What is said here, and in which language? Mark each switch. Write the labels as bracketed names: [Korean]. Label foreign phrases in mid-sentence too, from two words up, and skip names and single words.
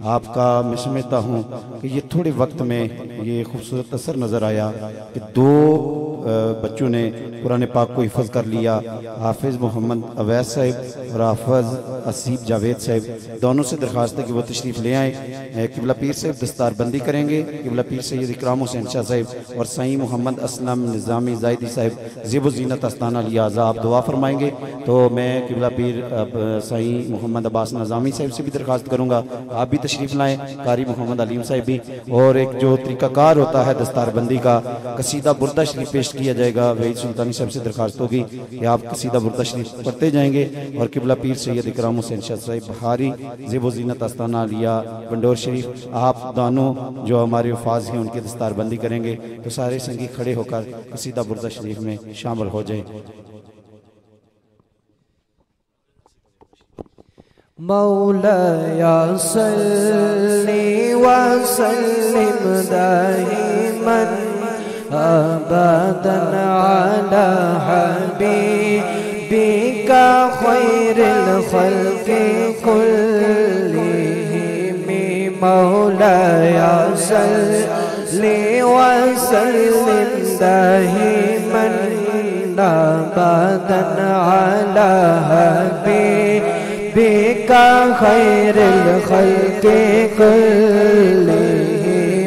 [Urdu] آپکا میں سمجھتا ہوں کہ یہ تھوڑے وقت میں یہ خوبصورت اثر نظر آیا کہ دو بچوں نے قرآن پاک کو حفظ کر لیا، حافظ محمد اویس صاحب اور حافظ اسیب جاوید صاحب. دونوں سے درخواست ہے کہ وہ تشریف لے آئیں. قبلہ پیر صاحب دستاربندی کریں گے، قبلہ پیر سید اکرام حسین شاہ صاحب اور سائیں محمد اسلم نظامی زائدی صاحب زیب زینت آستانہ لہٰذا آپ دعا فرمائیں گے. تو میں قبلہ پیر سائیں محمد عباس نظامی صاحب سے بھی درخواست کروں گا آپ بھی تشریف لائیں، قاری محمد علیم صاحب بھی. اور ایک جو طریقہ کار ہوتا ہے دستاربندی کا، قصیدہ بردہ شریف پیش کیا جائے گا. وحید سلطانی صاحب سے درخواست ہوگی کہ آپ قصیدہ بردہ شریف پڑھتے جائیں گے اور قبلہ پیر سید اکرام حسین شاہ صاحب بہاری زیب زینت آستانہ عالیہ بنڈور شریف آپ دونوں جو ہمارے وفاج ہیں ان کی دستاربندی کریں گے. تو سارے سنگی کھڑے ہو کر قصیدہ بردہ شریف میں شامل ہو جائیں. [Arabic] مولاي صل و سلم دائما أبدا على حبيبك خير الخلق كلهم. مولاي صل و سلم دائما أبدا على حبيبك خير الخلق كلهم.